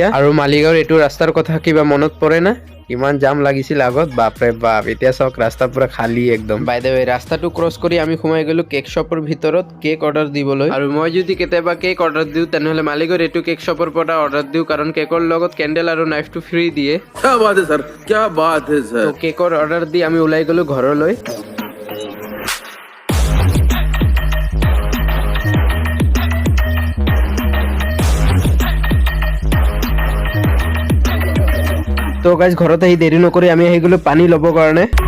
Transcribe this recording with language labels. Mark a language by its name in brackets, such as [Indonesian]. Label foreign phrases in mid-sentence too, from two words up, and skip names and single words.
[Assamese] আৰু মালিগাঁৱৰ এইটো ৰাস্তাৰ কথা কিবা মনত পৰে না? ইমান জাম লাগিছিল আগত, বাপৰে বাপ। এতিয়া চাওক ৰাস্তা পুৰা খালী একদম। [English] by the way, [Assamese] ৰাস্তাটো ক্ৰছ কৰি আমি সোমাই গ'লোঁ কেক শ্বপৰ ভিতৰত [English] cake order [Assamese] দিবলৈ। আৰু মই যদি কেতিয়াবা [English] cake order [Assamese] দিওঁ তেনেহ'লে মালিকৰ এইটো কেক শ্বপৰ পৰা অৰ্ডাৰ দিওঁ, কাৰণ কেকৰ লগত কেণ্ডেল আৰু নাইফটো ফ্ৰী দিয়ে। [Hindi] क्या बात है सर, क्या बात है सर। [Assamese] তো কেকৰ অৰ্ডাৰ দি আমি ওলাই গ'লোঁ ঘৰলৈ। তো গাইজ ঘৰত আহি দেৰি নকৰি আমি আহি গ'লোঁ পানী ল'বৰ কাৰণে।